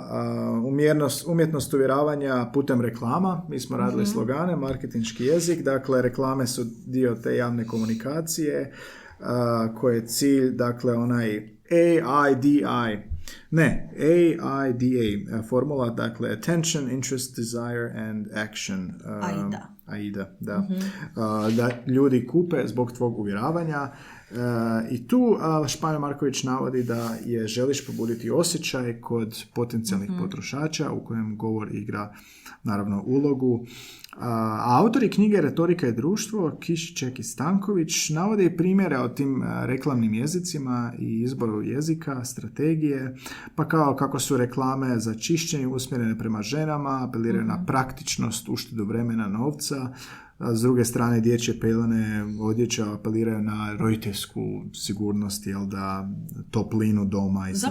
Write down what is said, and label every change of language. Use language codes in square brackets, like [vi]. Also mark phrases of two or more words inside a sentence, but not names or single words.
[hr] Umjetnost uvjeravanja putem reklama. Mi smo radili slogane, marketinški jezik. Dakle, reklame su dio te javne komunikacije koje je cilj, dakle, onaj AIDA, formula, dakle, [en] attention, interest, desire and action. [hr] AIDA, da. Da ljudi kupe zbog tvog uvjeravanja. I tu Španjo Marković navodi da želiš pobuditi osjećaj kod potencijalnih potrošača u kojem govor igra naravno ulogu. A autori knjige Retorika i društvo, Kišiček i Stanković, navode i primjere o tim reklamnim jezicima i izboru jezika, strategije, pa kao kako su reklame za čišćenje usmjerene prema ženama, apeliraju na praktičnost, uštedu vremena, novca, a s druge strane dječje pelene, odjeća apeliraju na roditeljsku sigurnost, toplinu doma i slično.